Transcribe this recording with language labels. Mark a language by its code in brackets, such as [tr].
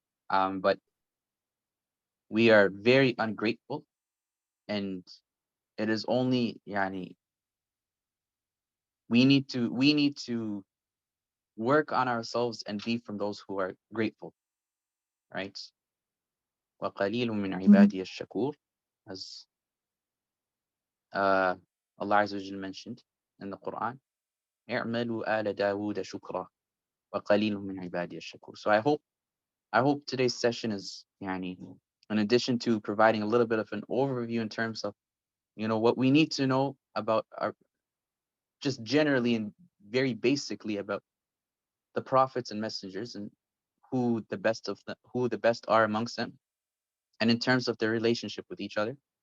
[en] But we are very ungrateful, and it is only we need to work on ourselves and be from those who are grateful, right? [ar] وَقَلِيلٌ مِّنْ عِبَادِيَ الشَّكُورِ, [en] as Allah Azza wa Jal mentioned in the Quran, [ar] اعملوا آل داود شكرا وقليل من عبادي الشكور. [en] So I hope today's session is in addition to providing a little bit of an overview in terms of what we need to know about our, just generally and very basically, about the prophets and messengers and who the best are amongst them, and in terms of their relationship with each other.